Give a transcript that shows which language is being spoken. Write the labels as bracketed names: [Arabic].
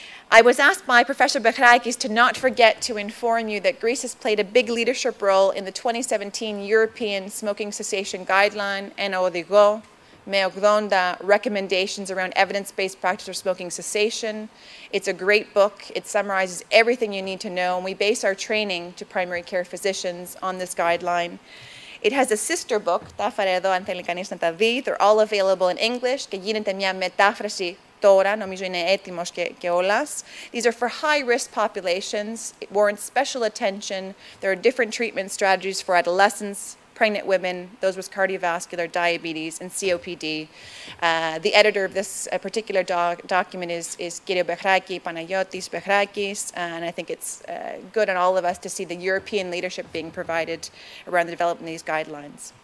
[English] I was asked by Professor Bechrakis to not forget to inform you that Greece has played a big leadership role in the 2017 European Smoking Cessation Guideline, NODIGO, με 80 recommendations around evidence-based practice for smoking cessation. It's a great book. It summarizes everything you need to know, and we base our training to primary care physicians on this guideline. It has a sister book, [Greek] τα έφερα εδώ αν θέλει κανείς να τα δει. [English] They're all available in English [Greek] και γίνεται μια μετάφραση τώρα, νομίζω είναι έτοιμος και όλας. [English] These are for high-risk populations. It warrants special attention. There are different treatment strategies for adolescents, pregnant women, those with cardiovascular, diabetes, and COPD. The editor of this particular document is Kyria Bechrakis, Panagiotis Bechrakis, and I think it's good on all of us to see the European leadership being provided around the development of these guidelines.